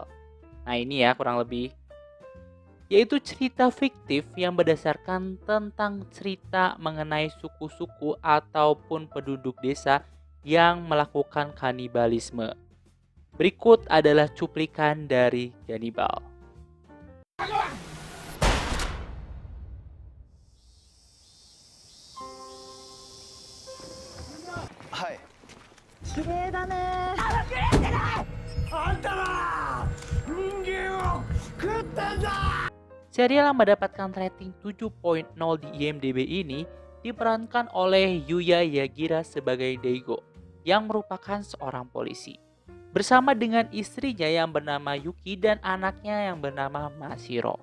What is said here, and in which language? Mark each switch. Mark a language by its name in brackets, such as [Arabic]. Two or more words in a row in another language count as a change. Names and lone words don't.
[Indonesian] Nah, ini ya kurang lebih, yaitu cerita fiktif yang berdasarkan tentang cerita mengenai suku-suku ataupun penduduk desa yang melakukan kanibalisme. Berikut adalah cuplikan dari Gannibal. [Japanese] はい。綺麗だね。あんたら人間を食ってんだ。 [Indonesian] Serial yang mendapatkan rating 7.0 di IMDb ini diperankan oleh Yuya Yagira sebagai Daigo, yang merupakan seorang polisi, bersama dengan istrinya yang bernama Yuki dan anaknya yang bernama Mashiro.